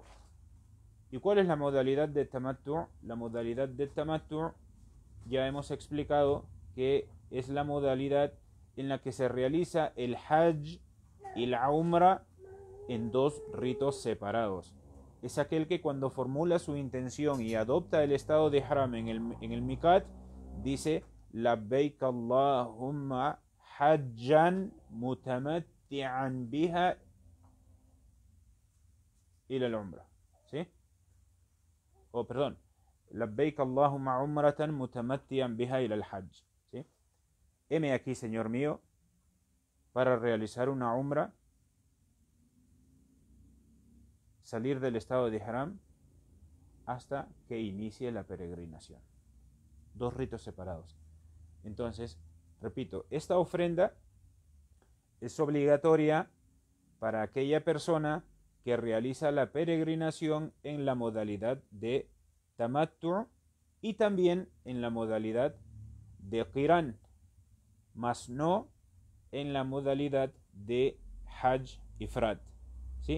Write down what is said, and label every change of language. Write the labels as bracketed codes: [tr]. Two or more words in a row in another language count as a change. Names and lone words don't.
[es] ¿Y cuál es la modalidad de tamattu? La modalidad de tamattu ya hemos explicado que es la modalidad en la que se realiza el hajj y la umra en dos ritos separados. Es aquel que cuando formula su intención y adopta el estado de haram en el mikat, dice [ar] لبيك اللهم حجا متمتعا بها إلى العمرة, [es] ¿sí? O perdón, [ar] لبيك اللهم عمرة متمتعا بها إلى الحج, [es] ¿sí? Heme aquí, Señor mío, para realizar una umra, salir del estado de haram hasta que inicie la peregrinación. Dos ritos separados. Entonces, repito, esta ofrenda es obligatoria para aquella persona que realiza la peregrinación en la modalidad de tamattu y también en la modalidad de qiran, mas no en la modalidad de [ar] حج إفراد, [es] ¿sí?